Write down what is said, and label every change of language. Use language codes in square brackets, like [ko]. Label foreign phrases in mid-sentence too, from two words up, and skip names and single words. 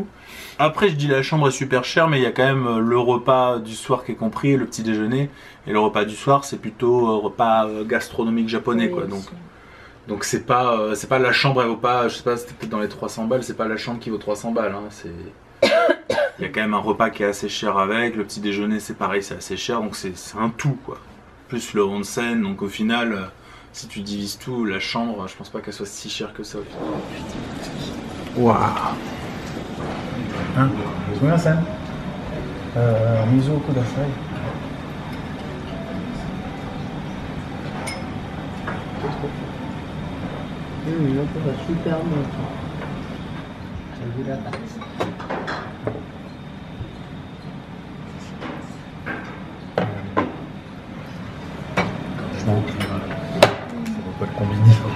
[fr] Après je dis la chambre est super chère mais il y a quand même le repas du soir qui est compris, le petit déjeuner, et le repas du soir c'est plutôt repas gastronomique japonais quoi, donc c'est pas la chambre elle vaut pas, je sais pas c'était peut-être dans les 300 balles, c'est pas la chambre qui vaut 300 balles hein, c'est il y a quand même un repas qui est assez cher avec, le petit déjeuner c'est pareil, c'est assez cher, donc c'est un tout quoi, plus le onsen, donc au final si tu divises tout, la chambre je pense pas qu'elle soit si chère que ça au final. Waouh. Hein? [ja] Sumimasen. 水をください. [fr] Super bon. Pas le combiner.